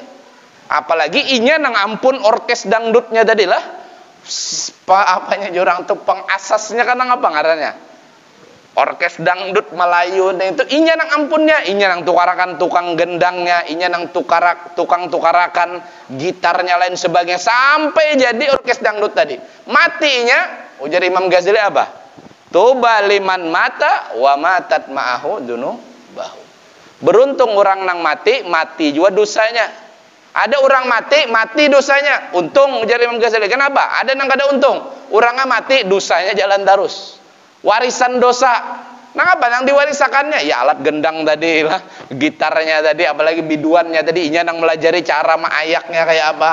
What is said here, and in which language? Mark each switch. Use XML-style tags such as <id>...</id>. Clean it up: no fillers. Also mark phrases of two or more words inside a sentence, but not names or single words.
<bjn>Apalagi inya nang ampun orkes dangdutnya tadi lah, apanya jurang tuh pengasasnya kan nang apa ngarannya? Orkes dangdut Melayu itu inya nang ampunnya, inya nang tukarakan tukang gendangnya, inya nang tukang tukarakan gitarnya lain sebagainya sampai jadi orkes dangdut tadi. Matinya ujar Imam Ghazali apa?</bjn> <ar>Tuba liman mata wa matat ma'ahu dunubahu.</ar> <bjn>Beruntung orang nang mati juga dosanya. Ada orang mati dosanya. Untung ujar Imam Ghazali. Kenapa? Ada nang kada untung. Orangnya mati dosanya jalan terus. Warisan dosa. Nang apa? Nang diwarisakannya ya alat gendang tadi lah, gitarnya tadi, apalagi biduannya tadi, inya nang melajari cara maayaknya kayak apa.</bjn>